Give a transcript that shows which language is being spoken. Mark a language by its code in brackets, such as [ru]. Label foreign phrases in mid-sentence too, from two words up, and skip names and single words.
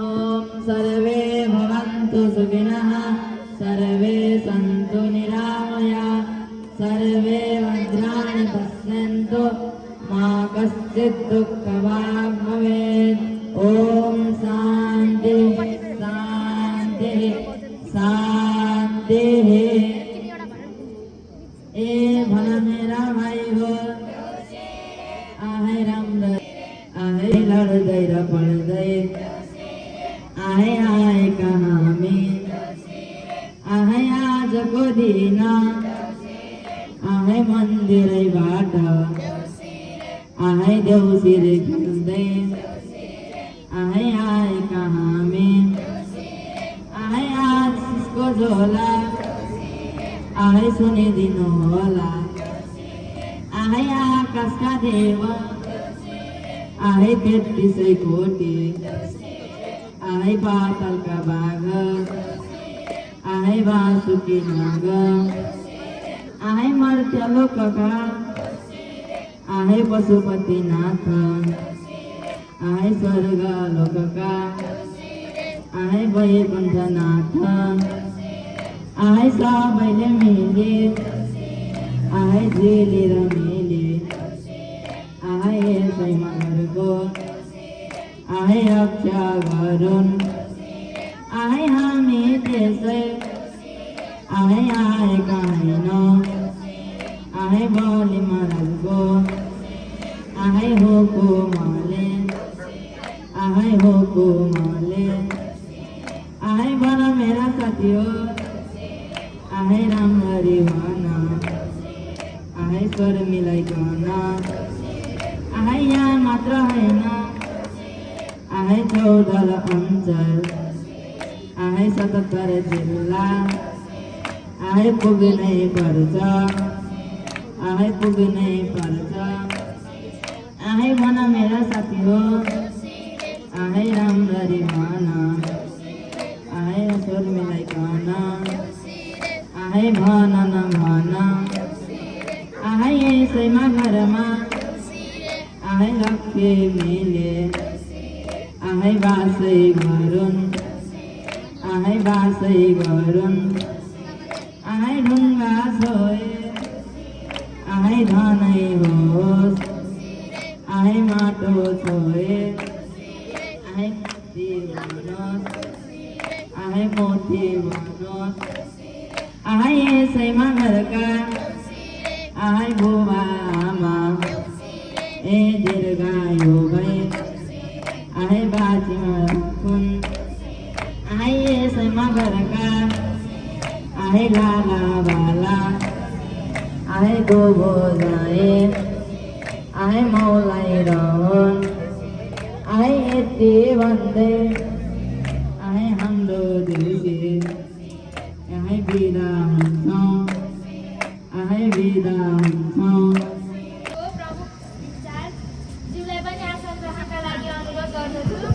[sa] सर्वे भवन्तु सुखिनः सर्वे सन्तु निरामया सर्वे भद्राणि पश्यन्तु मा कश्चित् दुःखभाग् भवेत् ॐ शान्तिः शान्तिः शान्तिः [ne] ए भला मेरा भाई हो आहे राम आहे लड़दै र पढ्दै आहे आए कहाँ में आहे आजको दिन आहे मन्दिरैबाट आहे देउसिरे खेल्दै आहे आए कहाँ में आहे आशिषको झोला आहे सुनिदिनु होला आहे आकाशका देव आहे 33 कोटी आहे पातालका बाघ आहे वासुकी नाग आहे मर्त्य लोकका आहे पशुपतिनाथ आहे स्वर्ग लोकका आहे वैकुण्ठनाथ आहे सबैले मिले आहे झिलेर मिले आहे यसैमा घरको आहे रक्षा गरून् आहे हामी त्यसै आहे आएका होइन आहे बलि महाराजको आहे हुकुमले आहे हो कोमले आहे भन मेरा साथी हो आहे राम्ररी भन आहे स्वर मिलाइकन आहे यहाँ मात्र होइन आहे 14 अञ्चल आहे 77 जिल्ला आहे पुग्नै पर्छ आहे पुग्नै पर्छ आहे भन मेरा साथी हो आहे राम्ररी भन आहे स्वर मिलाइकन आहे भन न भन आहे यसैमा घरमा आहे लक्ष्मी मिले आहे बासै गरुन् आहे बासै गरुन् आहे ढुङ्गा छोए आहे धनै होस् आहे माटो छोए आहे मोती बनोस् आहे मोती बनोस् आहे यसैमा घरका आहे बुबा आमा ए दीर्घायु भई आहे बाँचिमा राखुन् आहे यसैमा घरका आहे लाला बाला आहे गोबो जाए आहे मौलाई रहन् आहे यति भन्दै आहे हाम्रो दिदी आहे बिदा हुन्छौँ आहे बिदा हुन्छौँ ज्यूलाई पनि आसन ग्रहणका लागि अनुरोध गर्दछु।